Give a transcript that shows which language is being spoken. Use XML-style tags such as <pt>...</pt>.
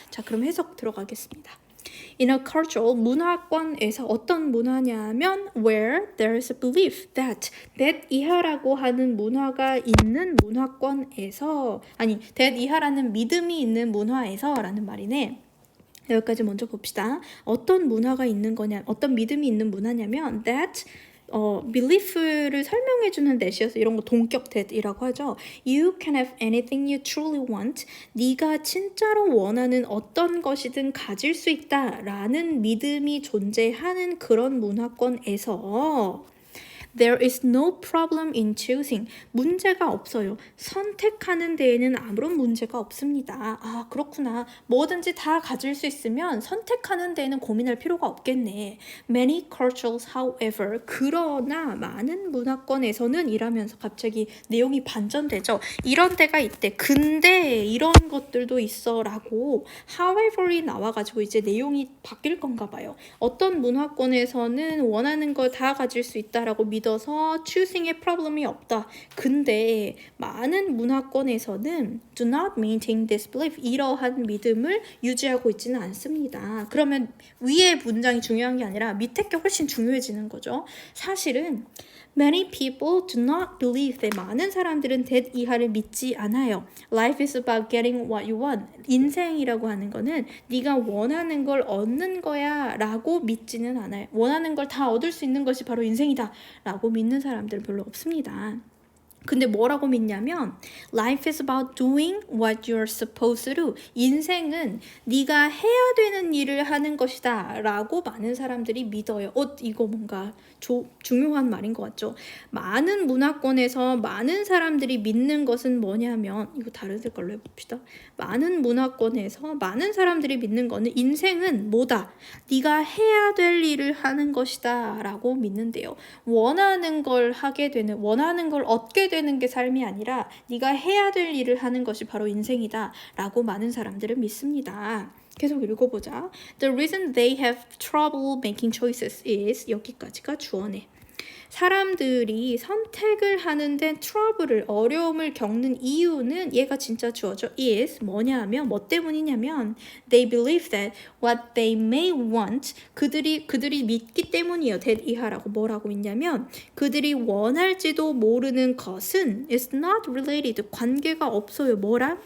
<ko>자, 그럼 해석 들어가겠습니다.</ko> <en>In a cultural</en> <ko>문화권에서 어떤 문화냐면</ko> <en>where there's a belief that</en> <ko>이하라고 하는 문화가 있는 문화권에서 that 이하라는 믿음이 있는 문화에서 라는 말이네. 여기까지 먼저 봅시다. 어떤 문화가 있는 거냐 어떤 믿음이 있는 문화냐면 that belief를 설명해주는 that이어서 이런 거 동격 that이라고 하죠.</ko> <en>You can have anything you truly want.</en> <ko>네가 진짜로 원하는 어떤 것이든 가질 수 있다라는 믿음이 존재하는 그런 문화권에서</ko> <en>There is no problem in choosing.</en> <ko>문제가 없어요. 선택하는 데에는 아무런 문제가 없습니다. 아, 그렇구나. 뭐든지 다 가질 수 있으면 선택하는 데에는 고민할 필요가 없겠네.</ko> <en>Many cultures, however,</en> <ko>그러나 많은 문화권에서는 이라면서 갑자기 내용이 반전되죠. 이런 데가 있대. 근데 이런 것들도 있어 라고 however이 나와가지고 이제 내용이 바뀔 건가 봐요. 어떤 문화권에서는 원하는 걸 다 가질 수 있다라고 믿어서 choosing에 프로블럼이 없다. 근데 많은 문화권에서는</ko> <en>do not maintain this belief.</en> <ko>이러한 믿음을 유지하고 있지는 않습니다. 그러면 위의 문장이 중요한 게 아니라 밑에 게 훨씬 중요해지는 거죠. 사실은</ko> <en>Many people do not believe that</en> <ko>많은 사람들은 that 이하를 믿지 않아요.</ko> <en>Life is about getting what you want.</en> <ko>인생이라고 하는 거는 네가 원하는 걸 얻는 거야 라고 믿지는 않아요. 원하는 걸 다 얻을 수 있는 것이 바로 인생이다 라고 믿는 사람들은 별로 없습니다. 근데 뭐라고 믿냐면</ko> <en>Life is about doing what you're supposed to.</en> <ko>인생은 네가 해야 되는 일을 하는 것이다 라고 많은 사람들이 믿어요. 이거 뭔가 중요한 말인 것 같죠. 많은 문화권에서 많은 사람들이 믿는 것은 뭐냐면 이거 다른 색깔로 해봅시다. 많은 문화권에서 많은 사람들이 믿는 거는 인생은 뭐다? 네가 해야 될 일을 하는 것이다 라고 믿는데요. 원하는 걸 하게 되는, 원하는 걸 얻게 되는 게 삶이 아니라 네가 해야 될 일을 하는 것이 바로 인생이다 라고 많은 사람들은 믿습니다. 계속 읽어보자.</ko> <en>The reason they have trouble making choices is</en> <ko>여기까지가 주어네. 사람들이 선택을 하는데 트러블을 어려움을 겪는 이유는 얘가 진짜 주어져 is 뭐냐 하면 뭐 때문이냐면</ko> <en>they believe that what they may want</en> <ko>그들이 믿기 때문이에요. that 이하라고 뭐라고 있냐면 그들이 원할지도 모르는 것은</ko> <en>is not related</en> <ko>관계가 없어요. 뭐랑?</ko>